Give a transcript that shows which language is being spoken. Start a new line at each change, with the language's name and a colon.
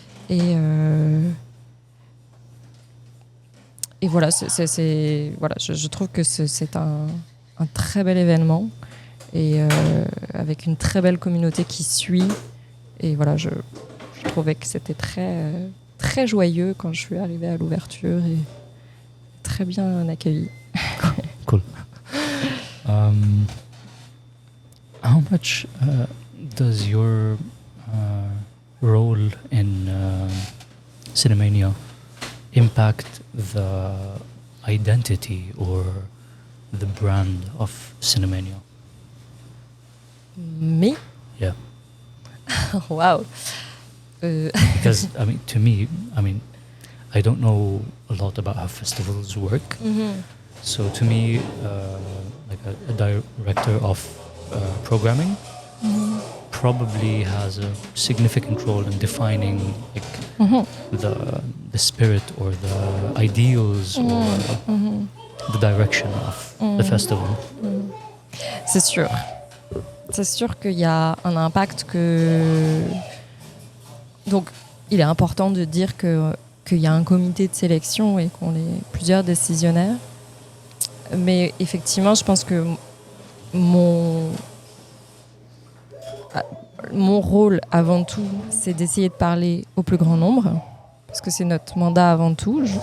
French: Et voilà, voilà, je trouve que c'est un très bel événement et avec une très belle communauté qui suit. Et voilà, je trouvais que c'était très, très joyeux quand je suis arrivée à l'ouverture et très bien accueilli.
English: Cool. How much does your role in Cinemania impact the identity or the brand of Cinemania? Me? Yeah. Wow. Because to me, I don't know a lot about how festivals work. Mm-hmm. So to me, like a director of programming probably has a significant role in defining the spirit or the ideals or the direction of the festival.
French: C'est sûr. C'est sûr qu'il y a un impact que... Donc, il est important de dire qu'il y a un comité de sélection et qu'on est plusieurs décisionnaires. Mais effectivement, je pense que mon rôle avant tout, c'est d'essayer de parler au plus grand nombre, parce que c'est notre mandat avant tout.